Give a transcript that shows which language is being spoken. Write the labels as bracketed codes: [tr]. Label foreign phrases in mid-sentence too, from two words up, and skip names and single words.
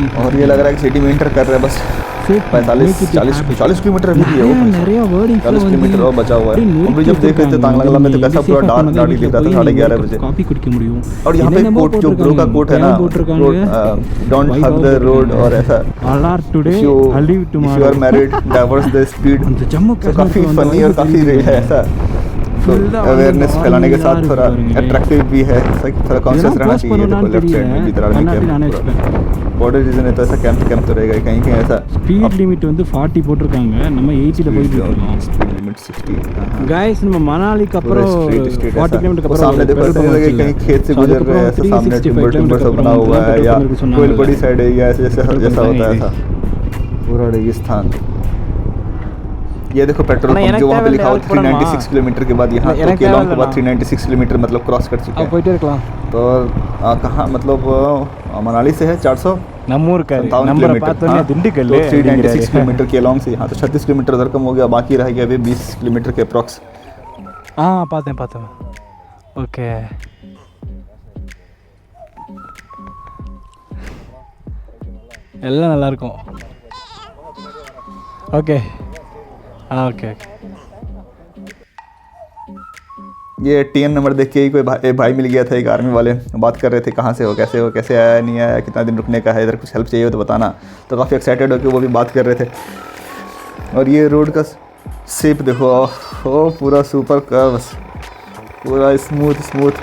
[hi] और ये लग रहा है कि सिटी में इंटर कर रहे हैं बस 40 किलोमीटर अभी भी है, 40 किलोमीटर और बचा हुआ है। हम भी जब देख रहे थे तांगलंगला में तो कैसा पूरा डार्क दिख रहा था 11:30 बजे। और यहाँ पे कोट जो ब्रो का कोट है ना, [en] don't hug the road [hi] और ऐसा, [en] if you are married divorce the speed. [hi] तो काफ़ी फनी और काफ़ी है ऐसा, तो अवेयरनेस फैलाने के साथ थोड़ा अट्रैक्टिव भी है, थोड़ा कॉन्शियस रहना चाहिए। देखो लेफ्ट साइड में भी इधर [en] army border region [hi] है तो ऐसा कैंप तो रहेगा कहीं ऐसा। [en] speed limit [ta] வந்து 40 போட்டுருக்காங்க, நம்ம 80ல போயிட்டு இருக்கோம்। [en] speed limit [hi] 60। [ta] गाइस நம்ம மணாலிக்கு அப்புறம் 40 किलोमीटर [hi] अப்புறம் सामने देखो ऐसा नहीं लगे कहीं खेत से गुजर रहे हैं, ऐसा सामने टिम्बर सब बना हुआ है या कोई बड़ी साइड एरिया जैसा होता है ऐसा पूरा रेगिस्तान। ये देखो पेट्रोल पंप जो वहाँ पे लिखा हुआ 396 किलोमीटर के बाद यहाँ तो केलोंग के बाद 396 किलोमीटर मतलब क्रॉस कर चुके हैं। [ta] போயிட்டே இருக்கலாம்। [hi] तो कहाँ मतलब मनाली से है 400 [ta] नंबर பார்த்தோன்னே திண்டுக்கல் [hi] 396 किलोमीटर केलोंग से यहाँ तो 36 किलोमीटर उधर कम हो गया, बाकी रह गया अभी 20 किलोमीटर के अप्रॉक्स। हाँ பார்த்தேன் ओके। [ta] எல்லாம் நல்லா இருக்கும்। [hi] ओके हाँ ओके। ये TN नंबर देख के ही कोई भाई मिल गया था, एक आर्मी वाले बात कर रहे थे कहाँ से हो कैसे आया नहीं आया, कितना दिन रुकने का है, इधर कुछ हेल्प चाहिए हो तो बताना। तो काफ़ी एक्साइटेड होकर वो भी बात कर रहे थे। और ये रोड का शेप देखो, ओ पूरा [en] super curves, [hi] पूरा स्मूथ।